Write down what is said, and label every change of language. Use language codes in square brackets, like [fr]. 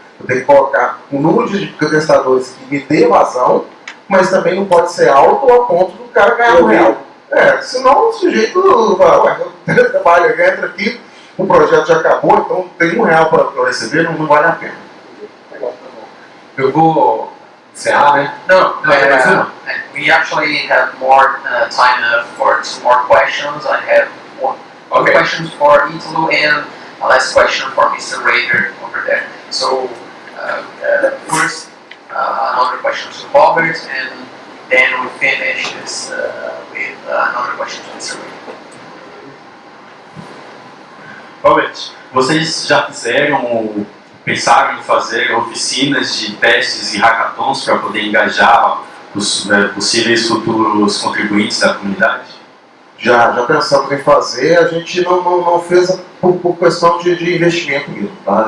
[pt] Eu tenho que colocar um número de testadores que me dê vazão, mas também não pode ser alto a ponto do cara ganhar R$1. Senão o sujeito fala, eu trabalho, entra aqui, o projeto já acabou, então tem R$1 para eu receber, não vale a pena. Eu vou encerrar, né? [en] No, we actually have more time for 2 more questions. I have one question for Ítalo and a last question for Mr. Rader over there. So, first, another question to Robert, and then we finish this with another question to Mr. Rader. [pt] Robert, vocês já pensaram em fazer oficinas de testes e hackathons para poder engajar os possíveis futuros contribuintes da comunidade? Já pensamos em fazer, a gente não fez por questão de investimento mesmo, tá?